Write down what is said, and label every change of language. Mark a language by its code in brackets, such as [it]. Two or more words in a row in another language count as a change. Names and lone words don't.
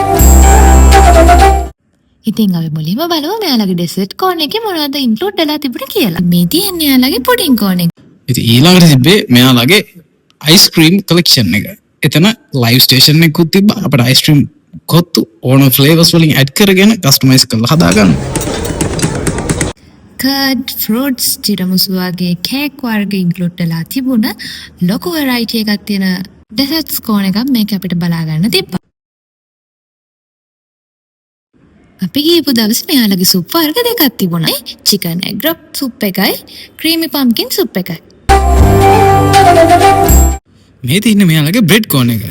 [si] ඉතින් අපි මුලින්ම බලමු මෙයාලගේ [en] dessert corner [si] එකේ මොනවද include වෙලා තිබුණේ කියලා. මේ තියෙන්නේ මෙයාලගේ [en] pudding corner [si] එක. ඉතින් ඊළඟට තිබ්බේ මෙයාලගේ [en] ice cream collection [si] එක. එතන [en] live station [si] එකකුත් තිබ්බා. අපිට [en] ice cream [si] කොත්තු ඕන flavors වලින් add කරගෙන customize කරලා හදාගන්න. [en] curd, fruits, tiramisu [si] වගේ cake වර්ග include වෙලා තිබුණ ලොකු variety එකක් තියෙන [en] desserts corner [si] එකක් මේක අපිට බලා ගන්න තිබ්බා. අපි ගියපු දවසේ මෙයාලගේ සුප් වර්ග දෙකක් තිබුණා. [en] chicken egg rock [si] සුප් එකයි [en] creamy pumpkin [si] සුප් එකයි. මේ තියෙන්නේ මෙයාලගේ [en] bread corner [si] එක.